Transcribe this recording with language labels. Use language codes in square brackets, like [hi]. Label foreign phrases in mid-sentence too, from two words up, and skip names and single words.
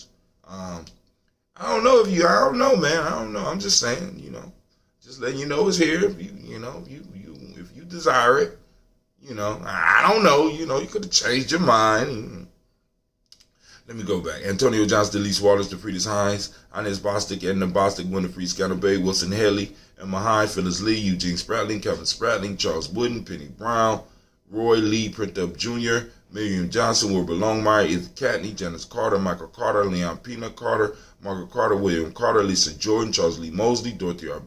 [en] I don't know, man. I don't know. I'm just saying, just letting you know it's here. If if you desire it, I don't know. You could have changed your mind. Let me go back. Antonio Johnson, Delise Waters, DeFriedis Hines, Inez Bostic, Edna Bostic, Winifred Scannell Bay, Wilson Haley, Emma Hyde, Phyllis Lee, Eugene Spratling, Kevin Spratling, Charles Wooden, Penny Brown, Roy Lee, Printup Jr., Miriam Johnson, Wilbur Longmire, Ethan Catney, Janice Carter, Michael Carter, Leon Pina Carter, Margaret Carter, William Carter, Lisa Jordan, Charles Lee Mosley, Dorothy R.